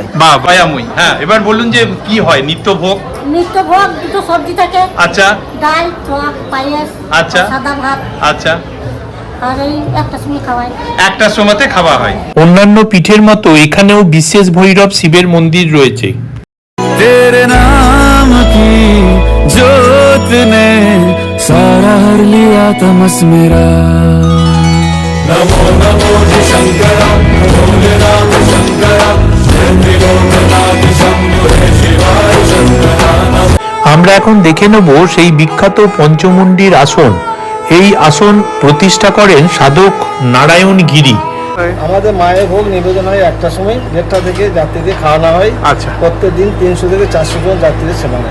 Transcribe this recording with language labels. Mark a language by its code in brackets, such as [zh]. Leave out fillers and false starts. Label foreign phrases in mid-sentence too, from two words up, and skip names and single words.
[bn] বাহ, ভাইয়ামুই। হ্যাঁ, এবার বলুন যে কি হয় নিত্য ভোগ? নিত্য ভোগ দুটো সবজি থাকে, আচ্ছা, ডাল, টক, পায়েস, আচ্ছা, সাদা ভাত, আচ্ছা, আর এই একটা সময় খাওয়াই। একটা সময়তে খাওয়া হয়। অন্যান্য পীঠের মতো এখানেও বিশেষ ভৈরব শিবের মন্দির রয়েছে। [hi] तेरे नाम की जोत ने सारा हर लिया तमस मेरा। नमो नमो शंकर भोले राम शंकर त्रिलोकनाथ शंभो शिवाय शंकर। [bn] আমরা এখন দেখে নেব সেই বিখ্যাত পঞ্চমুণ্ডির আসন। এই আসন প্রতিষ্ঠা করেন সাধক নারায়ণ গিরি। আমাদের মায়ের ভোগ নিবেদন হয় 1টা সময়, 1:30 থেকে যাত্রীদের খাওয়ানো হয়। আচ্ছা, প্রত্যেকদিন 300 থেকে 400 জন যাত্রীদের সেবা হয়।